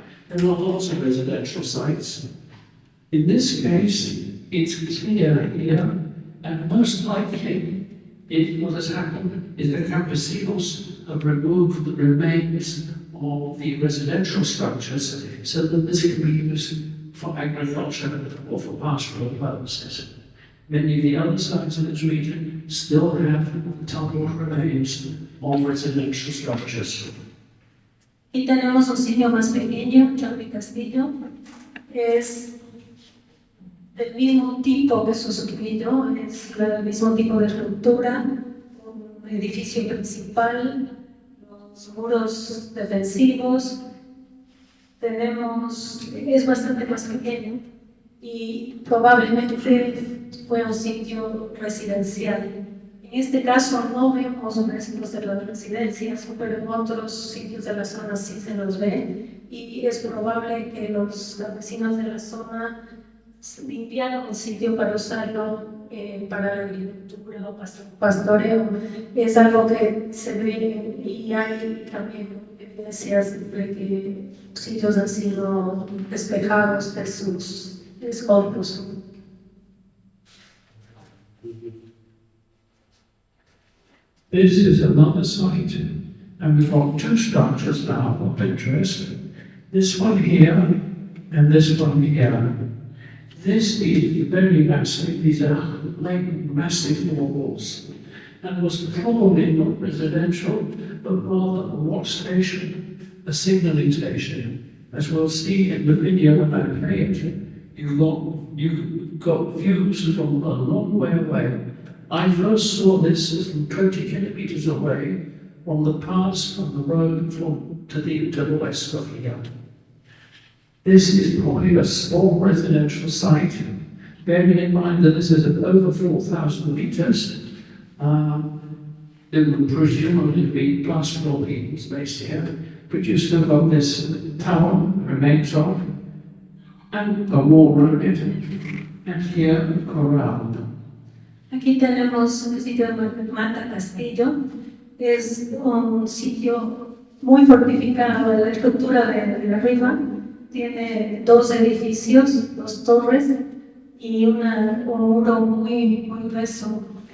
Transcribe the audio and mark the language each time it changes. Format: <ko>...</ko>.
<en>There are lots of residential sites. In this case, it's clear here, and most likely, what has happened is the campesinos have removed the remains of the residential structures so that this can be used for agriculture or for pastoral purposes. Many of the other sites in this region still have the total remains of residential structures.</en> <es>Y tenemos un sitio más pequeño, Charlie Castillo. Es del mismo tipo que Susupillo, es el mismo tipo de estructura, un edificio principal, los muros defensivos. Es bastante más pequeño y probablemente fue un sitio residencial. En este caso no vemos restos de las residencias, pero en otros sitios de la zona sí se los ve y es probable que los campesinos de la zona limpiaron el sitio para usarlo para la agricultura o pastoreo. Es algo que se ve y hay también evidencias de que sitios han sido despejados de sus escombros.</es> <en>This is another site, and we've got two structures now of interest. This one here and this one here. This is very massive. These are like massive walls, and was probably not residential, but rather a watch station, a signalling station. As we'll see in the video when I play it, you've got views from a long way away. I first saw this from 20 kilometers away on the pass on the road to the west of here. This is probably a small residential site, bearing in mind that this is at over 4,000 meters. There would presumably be plasterboard beams based here, produced above this tower, remains of, and a wall around it, and here a corral.</en> <es>Aquí tenemos el sitio de Mata Castillo. Es un sitio muy fortificado. La estructura de arriba tiene dos edificios, dos torres y un muro muy grueso.</es>